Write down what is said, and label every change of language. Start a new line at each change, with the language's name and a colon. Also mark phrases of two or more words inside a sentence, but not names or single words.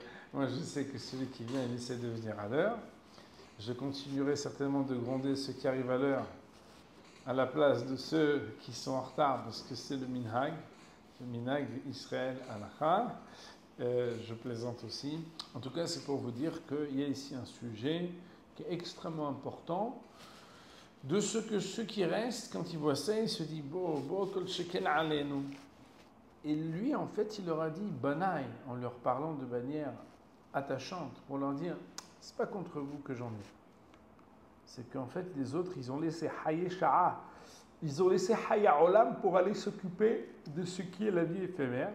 French: Moi, je sais que celui qui vient, il essaie de venir à l'heure. Je continuerai certainement de gronder ceux qui arrivent à l'heure à la place de ceux qui sont en retard, parce que c'est le
Hebrew: minhag Israël Halakha.
French: Je plaisante aussi. En tout cas, c'est pour vous dire qu'il y a ici un sujet qui est extrêmement important. De ce que ceux qui restent, quand ils voient ça, ils se disent
Hebrew: kol sheken aleinu.
French: Et lui, en fait, il leur a dit banaï, en leur parlant de manière attachante, pour leur dire c'est pas contre vous que j'en ai. C'est qu'en fait, les autres, ils ont laissé
Hebrew: haye sha'a.
French: Ils ont laissé
Hebrew: haya olam
French: pour aller s'occuper de ce qui est la vie éphémère.